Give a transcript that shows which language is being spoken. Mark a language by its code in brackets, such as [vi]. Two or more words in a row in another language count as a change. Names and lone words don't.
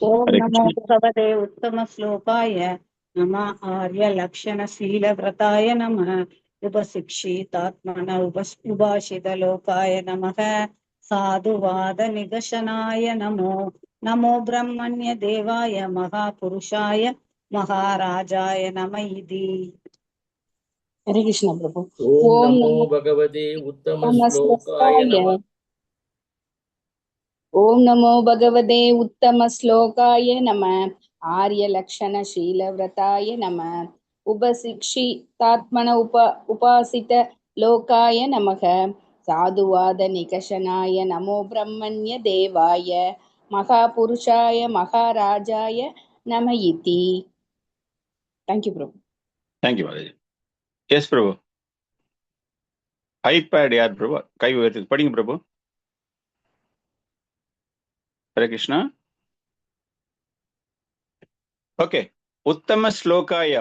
[sa] ॐ नमो भगवते उत्तम श्लोकाय नम आर्य लक्षण शील व्रताय नम उपशिक्षितात्मन उपासित लोकाय नमः साधुवाद निकषणाय नमो नमो ब्रह्मण्य देवाय महापुरुषाय महाराजाय नम इति. [ta] ஹரே கிருஷ்ணா பிரபு. [sa] ॐ नमो भगवते उत्तम श्लोकाय नम. ॐ नमो भगवते उत्तम श्लोकाय नम आर्यलक्षणशीलव्रताय नमः। उपशिक्षितात्मन उपासित लोकाय नमः। साधुवादनिकषणाय नमो ब्रह्मण्य देवाय महापुरुषाय महाराजाय नम इति। [en] Thank you, Prabhu. thank you [ta] மாதாஜி. எஸ் பிரபு. ஐபேட் யார் பிரபு? கை உயர்த்தி படிங்க பிரபு. ஹரே கிருஷ்ணா. [sa] ஓகே. उत्तम श्लोकाय.